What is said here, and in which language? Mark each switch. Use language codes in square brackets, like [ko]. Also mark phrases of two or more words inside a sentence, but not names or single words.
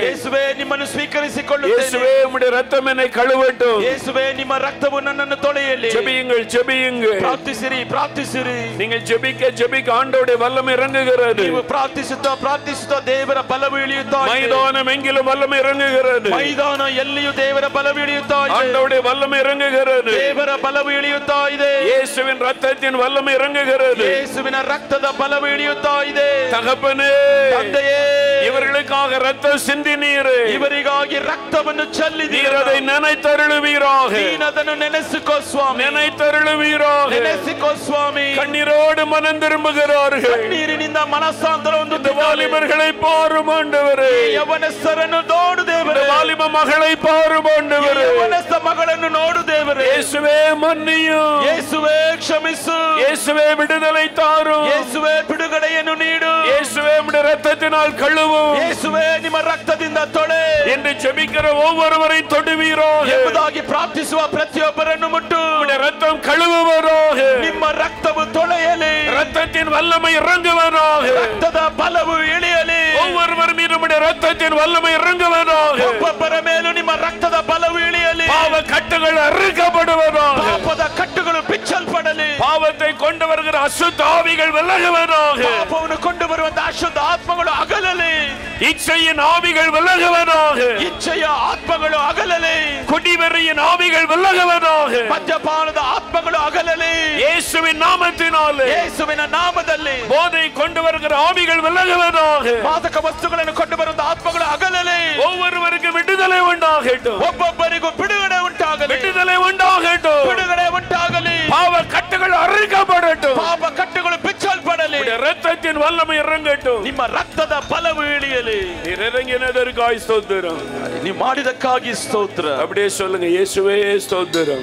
[kn] ಯೇಸುವೇ, ನಿಮ್ಮನ್ನು ಸ್ವೀಕರಿಸಿಕೊಳ್ಳುತ್ತೇನೆ. [ta] இயேசுவே, உம்முடைய இரத்தம் என்னை கழுவட்டும். [kn] ಯೇಸುವೇ, ನಿಮ್ಮ ರಕ್ತವು ನನ್ನನ್ನು ತೊಳೆಯಲಿ. [ta] ஜெபியுங்கள், ஜெபியுங்கள். [kn] ಪ್ರಾರ್ಥಿಸಿರಿ, ಪ್ರಾರ್ಥಿಸಿರಿ. [ta] நீங்கள் ஜெபிக்க ஜெபிக்க ஆண்டவருடைய வல்லமை இறங்குகிறது. [kn] ನೀವು ಪ್ರಾರ್ಥಿಸುತ್ತಾ ಪ್ರಾರ್ಥಿಸುತ್ತಾ ದೇವರ ಬಲವು ಇಳಿಯುತ್ತಾ ಇದೆ. [ta] மைதானம் எங்கிலும் வல்லமை இறங்குகிறது. [kn] ಮೈದಾನ ಎಲ್ಲಿಯೂ ದೇವರ ಬಲವು ಇಳಿಯುತ್ತಾ ಇದೆ. [ta] ஆண்டவருடைய வல்லமை இறங்குகிறது. [kn] ದೇವರ ಬಲವು ಇಳಿಯುತ್ತಾ ಇದೆ. [ta] இயேசுவின் இரத்தத்தின் வல்லமை இறங்குகிறது. [kn] ಯೇಸುವಿನ ರಕ್ತದ ಬಲವು ಇಳಿಯುತ್ತಾ ಇದೆ. [ta] தகப்பனே, [kn] ತಂದೆಯೇ, [ta] இவர்களுக்காக ரத்தம் சிந்தினீரே. [kn] ಇವರಿಗಾಗಿ ರಕ್ತವನ್ನು ಚೆಲ್ಲಿದ್ದೀರ. [ta] நீர் அதை நினைத்தருளுவீராக. [kn] ನೀನು ಅದನ್ನು ನೆನೆಸಿಕೋ ಸ್ವಾಮಿ. [ta] நினைத்தருளுவீராக. [kn] ನೆನೆಸಿಕೋ ಸ್ವಾಮಿ. [ta] கண்ணீரோடு மனம் திரும்புகிறார்கள். [kn] ಕಣ್ಣೀರಿನಿಂದ ಮನಸ್ಸಾಂತರ [ta] இந்த வாலிபர்களை பாரும் ஆண்டவரே. [kn] ಯವನಸ್ಥರನ್ನು ನೋಡು [ta] இந்த [kn] ದೇವರೇ. [ta] வாலிப மகளை பாரும் ஆண்டவரೇ. [kn] ಯವನಸ್ಥ ಮಗಳನ್ನು ನೋಡು ದೇವರೇ. [ta] இயேசுவே, மன்னியும். [kn] ಯೇಸುವೇ, ಕ್ಷಮಿಸು. [ta] இயேசுவே, விடுதலை தாரும். [kn] ಯೇಸುವೇ, ಬಿಡುಗಡೆಯನ್ನು ನೀಡು. [ta] இயேசுவே, உம்முடைய இரத்தத்தினால் கழுவும். [kn] ಯೇಸುವೇ, ನಿಮ್ಮ ರಕ್ತದಿಂದ ತೊಳೆ [ta] என்று ஜெபிக்கிற ஒவ்வொருவரை தொடுவீராக. [kn] ಎಂಬುದಾಗಿ ಪ್ರಾರ್ಥಿಸುವ ಪ್ರತಿಯೊಬ್ಬರನ್ನು ಮುಟ್ಟು. [ta] உம்முடைய இரத்தம் கழுவுவராக. [kn] ನಿಮ್ಮ ರಕ್ತವು ತೊಳೆಯಲಿ. [ta] இரத்தத்தின் வல்லமை இறங்குவராக. [kn] ರಕ್ತದ ಬಲವು ಇಳಿಯಲಿ. [ta] ஒவ்வொருவர் மீது உம்முடைய இரத்தத்தின் வல்லமை இறங்குவராக. [kn] ಒಬ್ಬೊಬ್ಬರ ಮೇಲೂ ನಿಮ್ಮ ರಕ್ತದ ಬಲವು ಇಳಿಯಲಿ. [ta] பாவ கட்டுகள் அறுக்கப்படுவதாக. [kn] ಪಾಪದ ಕಟ್ಟುಗಳು ಬಿಚ್ಚಲ್ಪಡಲಿ. [ta] பாவத்தை கொண்டு வருகிற அசுத்த ஆவிகள் விலகுவதாக. [kn] ಪಾಪವನ್ನು ಕೊಂಡು ಬರುವಂತಹ ಅಶುದ್ಧ ಆತ್ಮಗಳು ಅಗಲಲಿ. [ta] இச்சையின் ஆவிகள் விலகுவதாக. [kn] ಇಚ್ಛೆಯ ಆತ್ಮಗಳು ಅಗಲಲಿ. [ta] குடிவெறியின் ஆவிகள் விலகுவதாக. [kn] ಮದ್ಯಪಾನದ ಆತ್ಮಗಳು ಅಗಲಲಿ. [ta] இயேசுவின் நாமத்தினாலே. [kn] ಯೇಸುವಿನ ನಾಮದಲ್ಲಿ. [ta] போதை கொண்டு வருகிற ஆவிகள் விலகுவதாக. [kn] ಮಾದಕ ವಸ್ತುಗಳನ್ನು ಕೊಂಡು ಬರುವ ಆತ್ಮಗಳು ಅಗಲಲಿ. [ta] ஒவ்வொருவருக்கும் விடுதலை உண்டாகட்டும். [kn] ಒಬ್ಬೊಬ್ಬರಿಗೂ ಬಿಡುಗಡೆ ಉಂಟಾಗಲಿ. [ta] விடுதலை உண்டாகட்டும். [kn] ಬಿಡುಗಡೆ ಉಂಟಾಗಲಿ. [ta] பாவ கட்டுகள் அறுக்கப்படட்டும். [kn] ಪಾಪ ಕಟ್ಟುಗಳು ಬಿಚ್ಚಲ್ಪಡಲಿ. [ta] இரத்தத்தின் வல்லமை இறங்கட்டும். [kn] ನಿಮ್ಮ ರಕ್ತದ ಬಲವು ಇಳಿಯಲಿ. [ta] நீர் இறங்கினதற்காய் ஸ்தோத்திரம். [kn] ನೀವು ಮಾಡಿದಕ್ಕಾಗಿ ಸ್ತೋತ್ರ. [ta] அப்படியே சொல்லுங்க, இயேசுவே ஸ்தோத்திரம்.